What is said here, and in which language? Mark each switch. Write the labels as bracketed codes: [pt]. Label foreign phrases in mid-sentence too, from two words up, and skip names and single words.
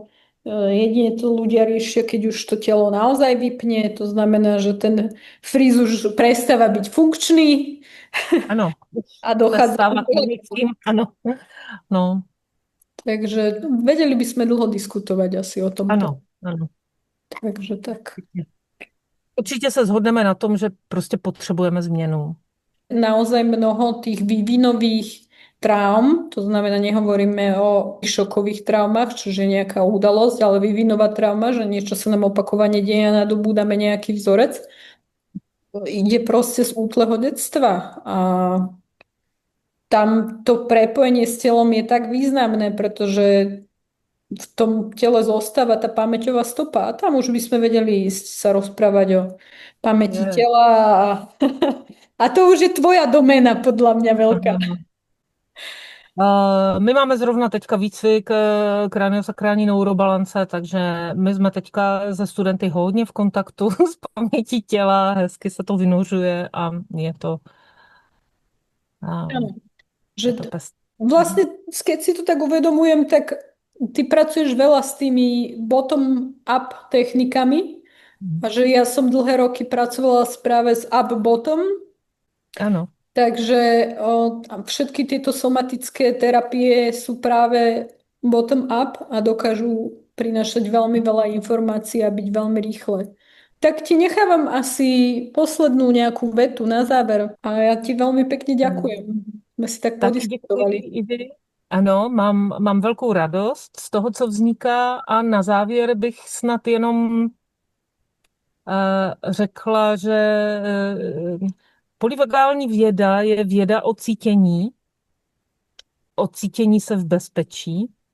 [sk] Jedine to ľudia riešia, keď už to telo naozaj vypne. To znamená, že ten fríz už prestáva byť funkčný [cs] ano, [sk] a dochádza k [cs] přestávat [sk] pohľadu. [cs] tím, ano, no, [sk] Takže vedeli by sme dlho diskutovať asi o tomto. [cs] ano, ano. [sk] Takže tak. [cs] Určitě se shodneme na tom, že prostě potřebujeme změnu. [sk] Naozaj mnoho tých vývinových traum, to znamená, nehovoríme o šokových traumách, čo je nejaká udalosť, ale vývinová trauma, že niečo sa nám opakovane deje a nadobúdame nejaký vzorec, ide proste z útleho detstva. A tam to prepojenie s telom je tak významné, pretože v tom tele zostáva tá pamäťová stopa a tam už by sme vedeli ísť sa rozprávať o pamäti Je, tela a to už je tvoja doména, podľa mňa veľká. [cs] ano. My máme zrovna teďka výcvik kraniosakrální neurobalance, takže my jsme teďka ze studenty hodně v kontaktu s pamětí těla, hezky se to vynořuje a a [sk] Áno. [cs] je to [sk] Že [cs] pest. [sk] vlastne, keď si to tak uvedomujem, tak ty pracuješ veľa s tými bottom-up technikami a že ja som dlhé roky pracovala práve s up-bottom, [cs] Ano, [sk] takže a všetky tieto somatické terapie sú práve bottom-up a dokážu prinášať veľmi veľa informácií a byť veľmi rýchle. Tak ti nechávam asi poslednú nejakú vetu na záver a ja ti veľmi pekne ďakujem. Sme si tak [cs] taky děkuji [sk] podiskutovali. [cs] i vy. Ano, mám velkou radost z toho, co vzniká a na závěr bych snad jenom řekla, že polyvagální věda je věda o cítění se v bezpečí.